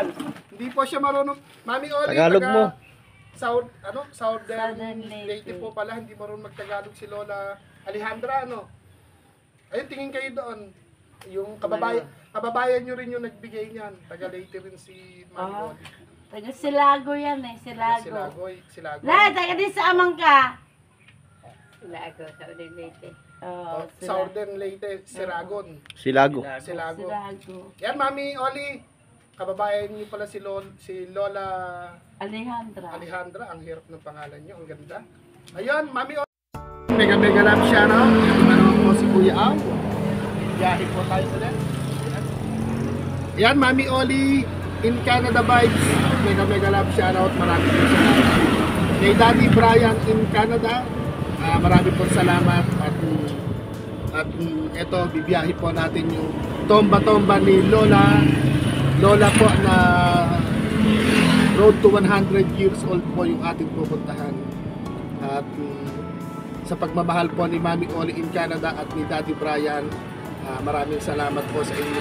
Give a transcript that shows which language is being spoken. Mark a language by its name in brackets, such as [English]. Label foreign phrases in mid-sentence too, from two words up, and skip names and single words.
[Filipino] Hindi po siya marunong. Mami Oli, Tagalog mo. Southern Leyte po pala, hindi marunong magtagalog si Lola Alejandra, ano? Ayun, tingin kayo doon. Yung kababayan nyo rin yung nagbigay niyan. Taga Leyte rin si Mami Oli. Taga Silago yan eh, Silago. Silago. Lahat, taga din sa amang ka. Silago, Southern Leyte. Oh, Southern Leyte, Siragon. Silago. Silago. Silago. Yan, Mami Oli. Kababayan niyo pala si Lola Alejandra. Ang hirap ng pangalan niyo. Ang ganda. Ayun, Mami Oli. [English] Mega love [Filipino] siya, no? Ito na naman po si Kuya Aw. Biyahe po tayo sa net. Yan, Mami Oli. [English] In Canada Vibes. Mega love shout out. [Filipino] Maraming po salamat. Kay Daddy Brian in Canada. Marami pong salamat at ito bibiyahe po natin yung tomba ni Lola po na [English] road to 100 years old [Filipino] po yung ating pupuntahan at sa pagmamahal po ni Mami Oli in Canada at ni Daddy Brian, maraming salamat po sa inyo.